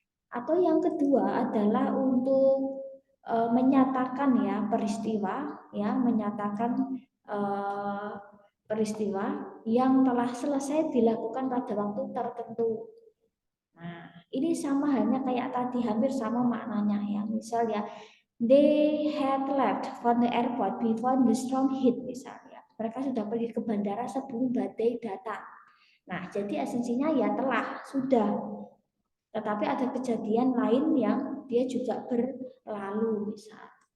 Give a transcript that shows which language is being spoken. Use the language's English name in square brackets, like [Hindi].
[Indonesian] Atau yang kedua adalah untuk menyatakan ya peristiwa, ya, menyatakan peristiwa yang telah selesai dilakukan pada waktu tertentu. Nah, ini sama halnya kayak tadi, hampir sama maknanya ya. Misal ya, [English] they had left from the airport before the storm hit [Indonesian] misalnya. Mereka sudah pergi ke bandara sebelum badai datang. Nah, jadi esensinya ya telah, sudah. Tetapi ada kejadian lain yang dia juga berlalu misal.